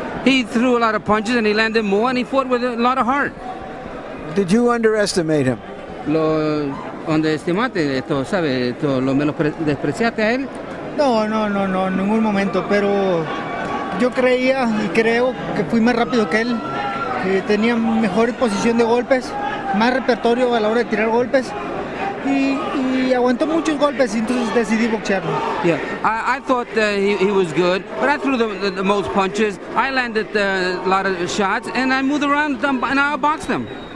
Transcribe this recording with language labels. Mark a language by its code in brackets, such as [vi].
[en] He threw a lot of punches and he landed more and he fought with a lot of heart. Did you underestimate him? [es] Lo underestimaste, esto, ¿sabe? Esto, lo despreciaste a él. No, en ningún momento, pero yo creía y creo que fui más rápido que él, que tenía mejor posición de golpes, más repertorio a la hora de tirar golpes. Y aguantó muchos golpes y entonces decidí boxearlo. [en] Yeah, I thought he was good, but I threw the most punches. I landed a lot of shots, and I moved around and I boxed them.